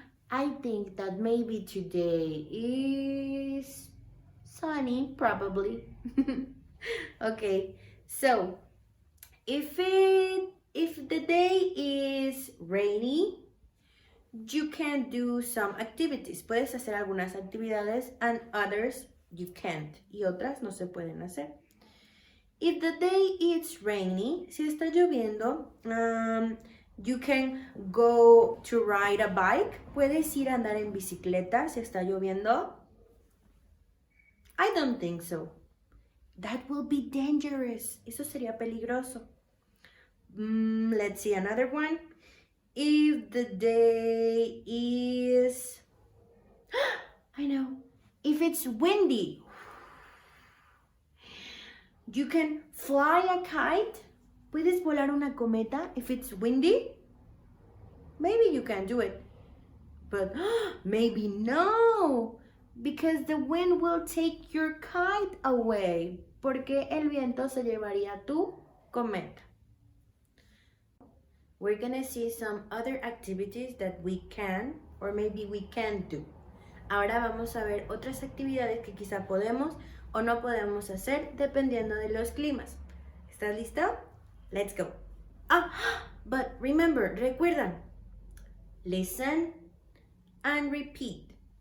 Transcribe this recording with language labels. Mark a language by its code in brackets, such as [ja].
[en] I think that maybe today is sunny, probably. Okay, so if the day is rainy, you can do some activities. [es] Puedes hacer algunas actividades [en] and others you can't. [es] Y otras no se pueden hacer. [en] If the day is rainy, [es] si está lloviendo, [en] you can go to ride a bike. [es] Puedes ir a andar en bicicleta si está lloviendo. [en] I don't think so. That will be dangerous. [es] Eso sería peligroso. [en] Let's see another one. If the day is... I know. If it's windy, you can fly a kite. [es] Puedes volar una cometa [en] if it's windy. Maybe you can do it. But maybe no. Because the wind will take your kite away. [es] Porque el viento se llevaría tu cometa. [en] We're gonna see some other activities that we can or maybe we can't do. [es] Ahora vamos a ver otras actividades que quizá podemos o no podemos hacer dependiendo de los climas. ¿Estás listo? [en] Let's go. But remember, [es] recuerdan, [en] listen and repeat.